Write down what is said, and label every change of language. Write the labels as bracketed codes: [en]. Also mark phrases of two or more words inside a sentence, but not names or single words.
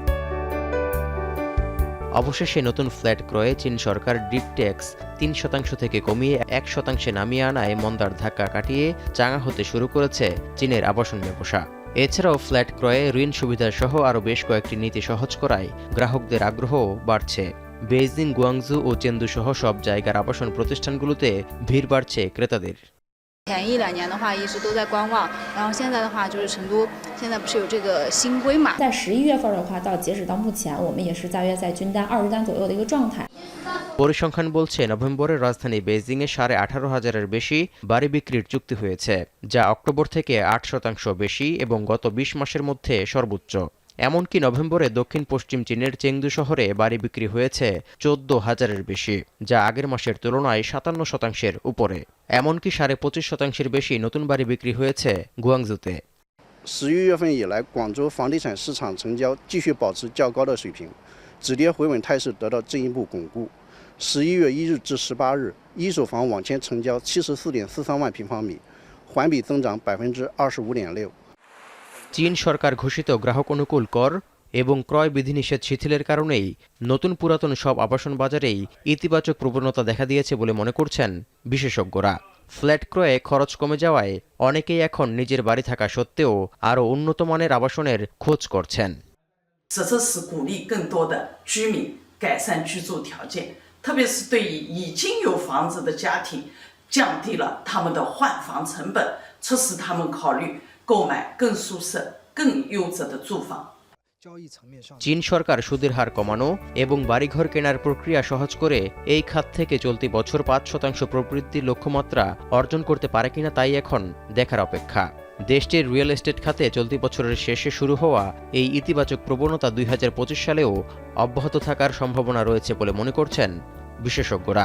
[bn] অবশেষে নতুন ফ্ল্যাট ক্রয়ে চীন সরকার [en] deed tax [bn] ৩% থেকে কমিয়ে ১% নামিয়ে আনায় মন্দার ধাক্কা কাটিয়ে চাঙ্গা হতে শুরু করেছে চীনের আবাসন ব্যবসা। এছাড়াও ফ্ল্যাট ক্রয়ে ঋণ সুবিধা সহ আরও বেশ কয়েকটি নীতি সহজ করায় গ্রাহকদের আগ্রহও বাড়ছে। বেইজিং, গুয়াংজু ও চেন্দু সহ সব জায়গার আবাসন প্রতিষ্ঠানগুলোতে ভিড় বাড়ছে ক্রেতাদের। [zh] 前1、2年的话一直都在观望，然后现在的话就是成都现在不是有这个新规嘛，在11月份的话到截止到目前我们也是大约在均单20单左右的一个状态。 [bn] পরিসংখ্যান বলছে নভেম্বরে রাজধানী বেইজিংয়ে 18,500-এর বেশি বাড়ি বিক্রির চুক্তি হয়েছে, যা অক্টোবর থেকে 8% বেশি এবং গত 20 মাসের মধ্যে সর্বোচ্চ। এমনকি নভেম্বরে দক্ষিণ পশ্চিম চীনের চেংদু শহরে বাড়ি বিক্রি হয়েছে 14,000-এর বেশি, যা আগের মাসের তুলনায় 57% উপরে। এমনকি 25.5%-এর বেশি নতুন বাড়ি বিক্রি হয়েছে গুয়াংজুতে। [zh] 11 月份以来，广州房地产市场成交继续保持较高的水平，止跌回稳态势得到进一步巩固。11月1日至18日，一手房网签成交74.43万平方米，环比增长25.6%。 [bn] চীন সরকার ঘোষিত গ্রাহক অনুকূল কর এবং ক্রয় বিধিনিষেধ শিথিলের কারণেই নতুন পুরাতন সব আবাসন বাজারেই ইতিবাচক প্রবণতা দেখা দিয়েছে বলে মনে করছেন বিশেষজ্ঞরা। ফ্ল্যাট ক্রয়ে খরচ কমে যাওয়ায় অনেকেই এখন নিজের বাড়ি থাকা সত্ত্বেও আরও উন্নত মানের আবাসনের খোঁজ করছেন। [zh] 这是鼓励更多的居民改善居住条件，特别是对于已经有房子的家庭，降低了他们的换房成本，促使他们考虑购买更舒适、更优质的住房。 [bn] চীন সরকার সুদের হার কমানো এবং বাড়িঘর কেনার প্রক্রিয়া সহজ করে এই খাত থেকে চলতি বছর 5% প্রবৃদ্ধির লক্ষ্যমাত্রা অর্জন করতে পারে কিনা তাই এখন দেখার অপেক্ষা। দেশটির [en] real estate [bn] খাতে চলতি বছরের শেষে শুরু হওয়া এই ইতিবাচক প্রবণতা 2025 সালেও অব্যাহত থাকার সম্ভাবনা রয়েছে বলে মনে করছেন বিশেষজ্ঞরা।